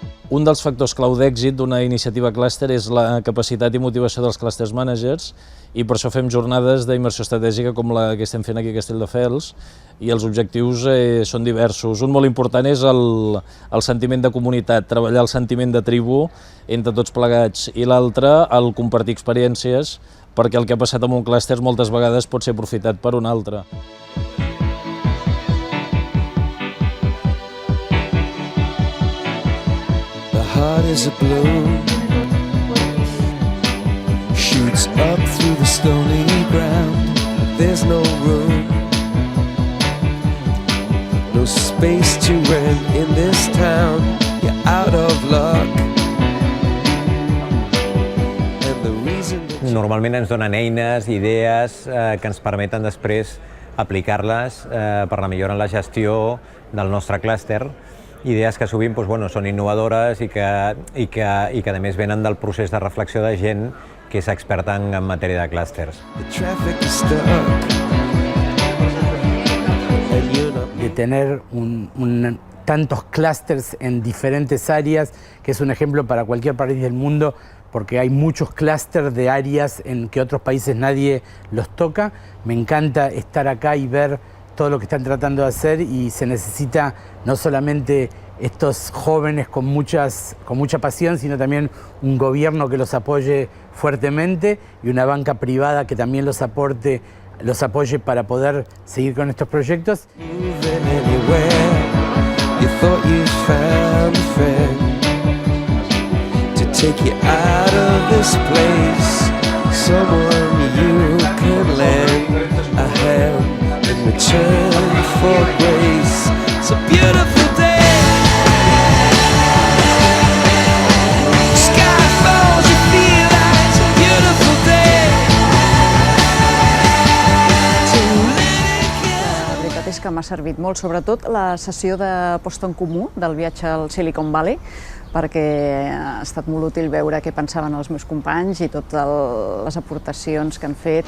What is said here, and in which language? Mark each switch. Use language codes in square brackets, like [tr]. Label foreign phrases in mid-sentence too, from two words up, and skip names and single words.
[ca] Un dels factors clau d'èxit d'una iniciativa clúster és la capacitat i motivació dels [en] clusters managers, [ca] i per això fem jornades d'immersió estratègica com la que estem fent aquí a Castelldefels, i els objectius són diversos. Un molt important és el sentiment de comunitat, treballar el sentiment de tribu entre tots plegats, i l'altre, el compartir experiències, perquè el que ha passat amb un clúster moltes vegades pot ser aprofitat per un altre. [en] Heart is a blue, shoots up through the stony ground. There's no room, no space to rent in this town. You're out of luck. And the reason [ca] Normalment ens donen eines, idees que ens permeten després aplicar-les per la millora en la gestió del nostre clúster. Idees que sovint són innovadores i que a més venen del procés de reflexió de gent que és experta en matèria de clústers. [es] De tener tantos clústeres en diferentes áreas, que es un ejemplo para cualquier país del mundo, porque hay muchos clústeres de áreas en que otros países nadie los toca. Me encanta estar acá y ver todo lo que están tratando de hacer, y se necesita no solamente estos jóvenes con mucha pasión, sino también un gobierno que los apoye fuertemente y una banca privada que también los apoye para poder seguir con estos proyectos. [en] Return for grace. It's a beautiful day. Sky falls, you feel like it's a beautiful day. [ca] La veritat és que m'ha servit molt, sobretot la sessió de posta en comú del viatge al Silicon Valley, perquè ha estat molt útil veure què pensaven els meus companys i totes les aportacions que han fet.